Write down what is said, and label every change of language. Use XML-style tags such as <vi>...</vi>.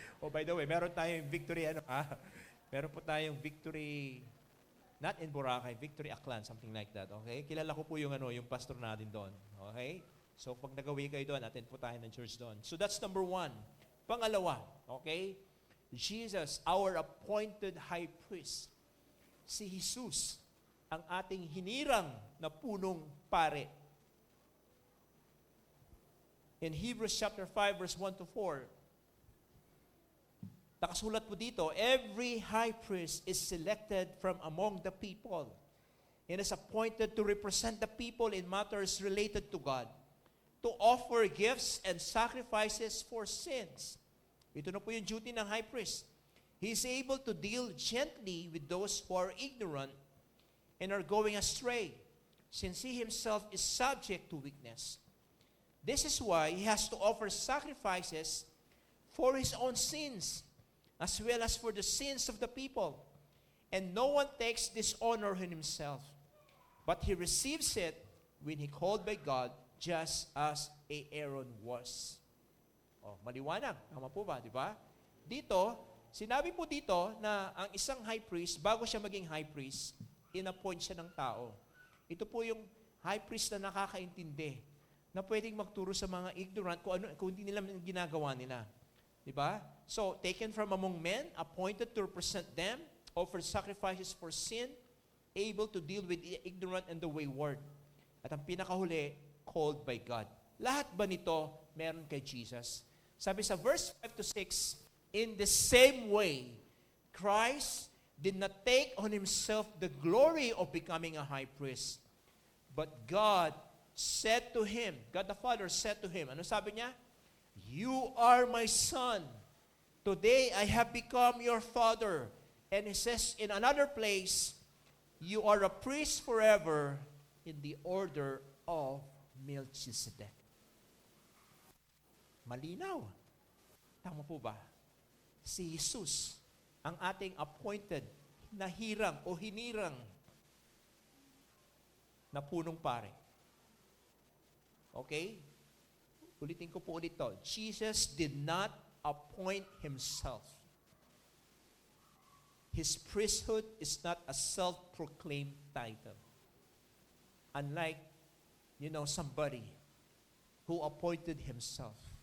<en>Oh, by the way,</en> <tl>meron tayong Victory, meron po tayong Victory,</tl> <en>not in Boracay, Victory Aklan, something like that.</en> <tl>Okay? Kilala ko po yung pastor natin doon. Okay? So, pag nagawi kayo doon, attend po tayo ng church doon.</tl> <en>So, that's number 1.</en> <tl>Pangalawa, okay?</tl> <en>Jesus, our appointed high priest.</en> <tl>Si Jesus, ang ating hinirang na punong pare.</tl> <en>In Hebrews chapter 5, verse 1 to 4,</en> <tl>nakasulat po dito,</tl> <en>every high priest is selected from among the people and is appointed to represent the people in matters related to God, to offer gifts and sacrifices for sins.</en> <tl>Ito na po yung duty ng high priest.</tl> <en>He is able to deal gently with those who are ignorant and are going astray, since he himself is subject to weakness. This is why he has to offer sacrifices for his own sins, as well as for the sins of the people. And no one takes this honor on himself, but he receives it when he called by God, just as Aaron was.</en> <tl>Oh, maliwanag. Tama po ba, di ba? Dito, sinabi po dito na ang isang high priest, bago siya maging high priest, in-appoint siya ng tao. Ito po yung high priest na nakakaintindi, na pwedeng magturo sa mga ignorant kung hindi nila ginagawa nila. Di ba?</tl> <en>So, taken from among men, appointed to represent them, offer sacrifices for sin, able to deal with the ignorant and the wayward.</en> <tl>At ang pinakahuli,</tl> <en>called by God.</en> <tl>Lahat ba nito meron kay Jesus? Sabi sa</tl> <en>verse 5 to 6, in the same way, Christ did not take on himself the glory of becoming a high priest. But God said to him, God the Father said to him,</en> <tl>ano sabi niya?</tl> <en>You are my son. Today I have become your father. And he says in another place, you are a priest forever in the order of Melchizedek.</en> <tl>Malinaw. Tama po ba? Si Jesus, ang ating appointed na hirang o hinirang na punong pare. Okay? Ulitin ko po ulit to.</tl> <en>Jesus did not appoint himself. His priesthood is not a self-proclaimed title. Unlike, somebody who appointed himself.</en>